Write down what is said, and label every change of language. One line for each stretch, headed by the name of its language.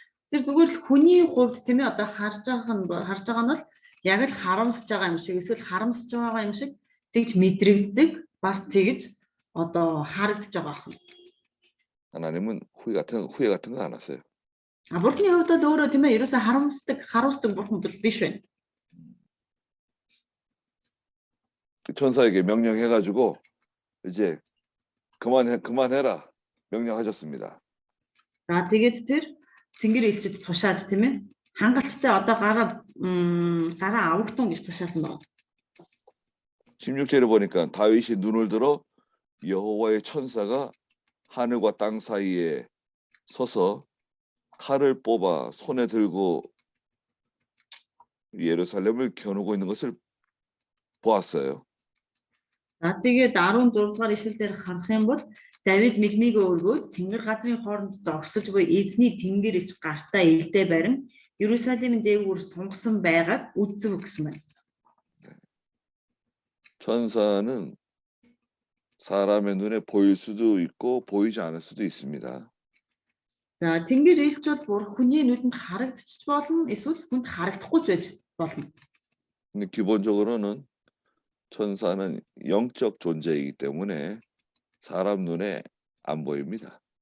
Mongolian: Тэр зүгээр л хүний хувьд тийм ээ одоо харж байгаа нь бол яг л харамсаж байгаа юм шиг эсвэл харамсаж байгаа юм шиг тэгж мэдрэгддэг бас тэгж одоо харагдаж байгаа юм.
Korean: 하나님은 후회 같은 거 안 하세요.
Mongolian: Бурхны хувьд бол өөрөө тийм ээ ерөөсө харуулдаг бурхан бол биш байна.
Korean: 그 천사에게 명령해가지고 이제 그만해라 명령하셨습니다.
Mongolian: За тэгээд тэр Тэнгэр элчид тушаад тийм ээ хангалттай одоо гараа авагтун гэж тушаасан байна.
Korean: 16절에 보니까 다윗이 눈을 들어 여호와의 천사가 하늘과 땅 사이에 서서 칼을 뽑아 손에 들고 예루살렘을 겨누고 있는 것을 보았어요.
Mongolian: За тэгээд 16 дугаар ишлэл дээр харах юм бол Давид мэлмийгөө өргөөд Тэнгэр газрын хооронд зогсож буй эзний Тэнгэр ич гартаа илдээ барин Иерусалимын дээгүүр сунгасан байгааг үзв гэсэн байна.
Korean: 천사는 사람의 눈에 보일 수도 있고 보이지 않을 수도 있습니다.
Mongolian: За Тэнгэр элч бол хүний нүдэнд харагдчих болно эсвэл хүнд харагдахгүй ч байж болно.
Korean: 근데 기본적으로는 천사는 영적 존재이기 때문에 사람 눈에 안 보입니다.